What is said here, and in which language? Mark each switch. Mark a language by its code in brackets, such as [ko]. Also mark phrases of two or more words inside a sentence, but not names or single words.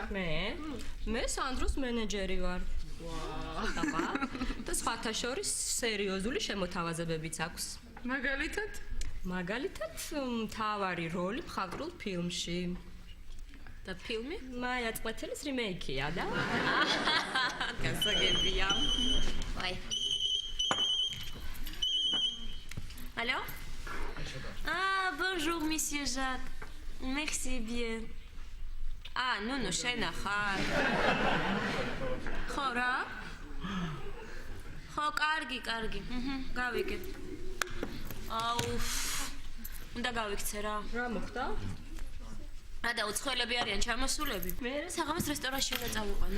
[ka] მე სანდროს მენეჯერი ვარ. აბა, და სხვათა შორის სერიოზული შემოთავაზებებიც აქვს. მაგალითად, მთავარი როლი მხატვრულ ფილმში. და ფილმი? მაია წყვეთელის რიმეიქია და გასაგებია. ვაი. [fr] Allô? Ah, bonjour, monsieur Jacques. Merci bien. Ah, non, [ka] შენ ახარ. ხო რა? ხო, კარგი. გავიგე. აუ. უნდა გავიქცე რა. რა მოხდა? და უცხოელები არიან ჩამოსულები. საღამოს რესტორანში უნდა წავიყვანო.